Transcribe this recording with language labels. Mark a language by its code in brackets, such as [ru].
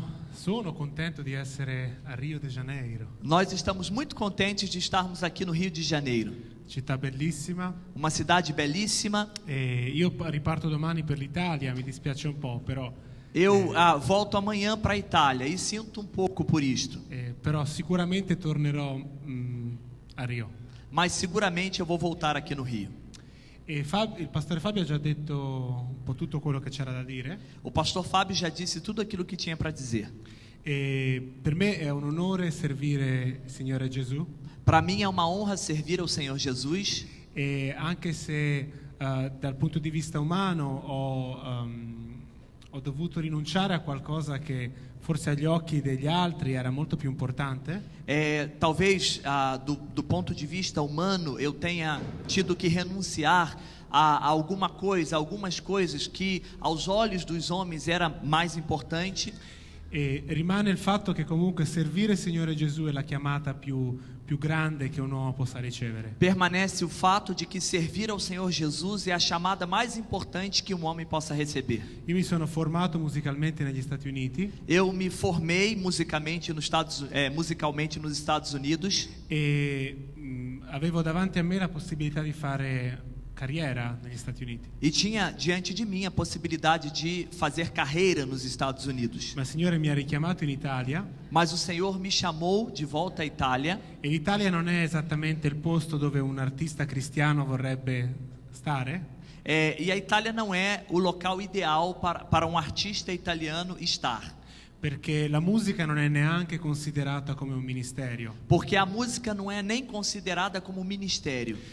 [it] Sono contento di essere a Rio de Janeiro. [pt] Nós estamos muito contentes de estarmos aqui no Rio de Janeiro. [it] Città bellissima. [pt] Uma cidade belíssima. [it] Io riparto domani per l'Italia, mi dispiace un po', però [pt] eu volto amanhã para a Itália e sinto um pouco por isto. [it] Però sicuramente tornerò a Rio. [pt] Mas seguramente eu vou voltar aqui no Rio. [it] Il pastore Fabio ha già detto un po' tutto quello che c'era da dire. [pt] O pastor Fábio já disse tudo aquilo que tinha para dizer. [it] Per me è un onore servire il Signore Gesù. [pt] Para mim é uma honra servir ao Senhor Jesus. [it] Anche se dal punto di vista umano ho dovuto rinunciare a qualcosa che forse agli occhi degli altri era molto più importante. [pt] Talvez do ponto de vista humano eu tenha tido que renunciar a algumas coisas que aos olhos dos homens era mais importante. [it] E rimane il fatto che comunque servire il Signore Gesù è la chiamata più grande che un uomo possa ricevere. [pt] Permanece o fato de que servir ao Senhor Jesus é a chamada mais importante que um homem possa receber. [it] Io mi sono formato musicalmente negli Stati Uniti. [pt] Eu me formei musicalmente nos Estados Unidos. [it] E avevo davanti a me la possibilità di fare carriera negli Stati Uniti. [pt] E tinha diante de mim a possibilidade de fazer carreira nos Estados Unidos. [it] Ma il Signore mi ha richiamato in Italia. [pt] Mas o Senhor me chamou de volta à Itália. [it] E l'Italia non è esattamente il posto dove un artista cristiano vorrebbe stare. [pt] E a Itália não é o local ideal para um artista italiano estar. [it] Perché la musica non è neanche considerata come un ministero. [pt] Porque a música não é nem considerada como ministério.